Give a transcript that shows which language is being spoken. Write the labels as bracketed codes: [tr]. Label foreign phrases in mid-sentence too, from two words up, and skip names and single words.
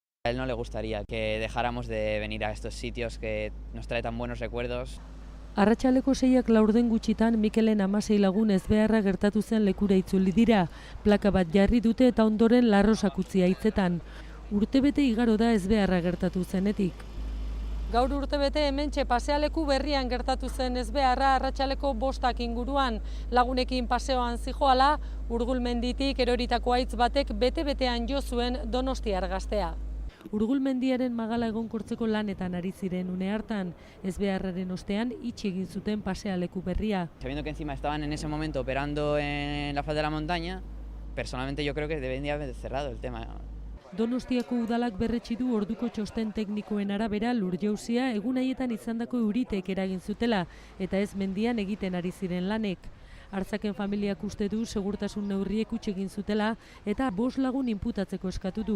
[es] A él no le gustaría que dejáramos de venir a estos sitios que nos trae tan buenos recuerdos. [eu] Arratsaleko 6ak laurden gutxitan Mikelen 16 lagun ezbeharra gertatu zen lekura itzuli dira. Plaka bat jarri dute eta ondoren larrosak utzi haitzetan. Urtebete igaro da ezbeharra gertatu zenetik. Gaur urtebete hementxe pasealeku berrian gertatu zen ezbeharra arratsaleko 5 inguruan. Lagunekin paseoan zijoala, Urgulmenditik eroritako haitz batek bete-betean jo zuen donostiar gaztea. Urgulmendiaren magala egonkortzeko lanetan ari ziren une hartan, ezbeharraren ostean itxi egin zuten pasealeku berria. [es] Sabiendo que encima estaban en ese momento operando en la falda de la montaña, personalmente yo creo que debería haber cerrado el tema. [eu] Donostiako udalak berretsi du orduko txosten teknikoen arabera lur-jauzia egun haietan izandako euritek eragin zutela eta ez mendian egiten ari ziren lanek. Artzaken familiak uste du segurtasun neurriek huts egin zutela eta 5 lagun inputatzeko eskatu du.